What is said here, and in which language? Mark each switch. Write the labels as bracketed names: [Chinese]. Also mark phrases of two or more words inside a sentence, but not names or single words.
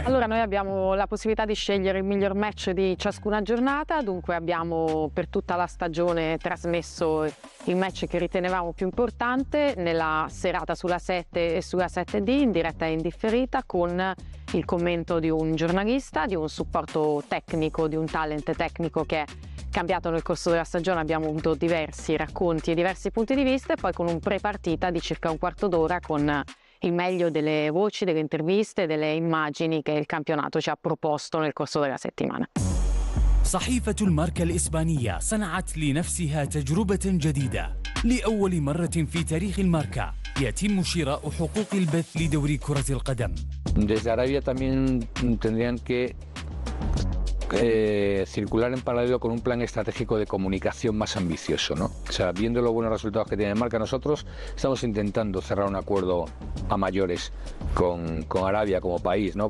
[Italian] Allora noi abbiamo la possibilità di scegliere il miglior match di ciascuna giornata, dunque abbiamo per tutta la stagione trasmesso il match che ritenevamo più importante nella serata sulla 7 e sulla 7D in diretta e indifferita, con il commento di un giornalista, di un supporto tecnico, di un talent tecnico che è cambiato nel corso della stagione. Abbiamo avuto diversi racconti e diversi punti di vista, e poi con un pre-partita di circa un quarto d'ora con il meglio delle voci, delle interviste, delle immagini che il campionato ci ha proposto nel corso della settimana. [Arabic] صحيفة الماركا الإسبانية صنعت لنفسها تجربة جديدة. لأول مرة في تاريخ الماركا يتم شراء حقوق البث لدوري كرة القدم. [Spanish] Desde Arabia también tendrían que circular en paralelo con un plan estratégico de comunicación más ambicioso, ¿no? O sea, viendo los buenos resultados que tiene el Marca, nosotros estamos intentando cerrar un acuerdo a mayores con Arabia como país, ¿no?